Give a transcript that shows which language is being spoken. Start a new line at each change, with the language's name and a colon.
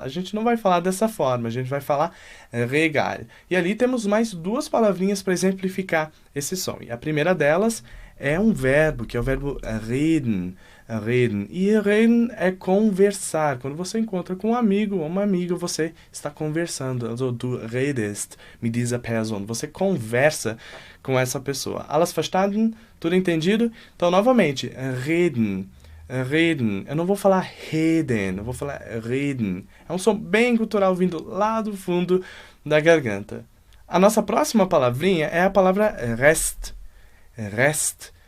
Portuguese: A gente não vai falar dessa forma, a gente vai falar regal. E ali temos mais duas palavrinhas para exemplificar esse som. E a primeira delas é um verbo, que é o verbo reden. Reden. E reden é conversar. Quando você encontra com um amigo ou uma amiga, você está conversando.
German: Also, du redest mit dieser Person.
Portuguese: Você conversa com essa pessoa.
German: Alles verstanden?
Portuguese: Tudo entendido? Então, novamente, reden. Reden. Eu não vou falar reden, eu vou falar reden. É um som bem cultural vindo lá do fundo da garganta. A nossa próxima palavrinha é a palavra rest. Rest.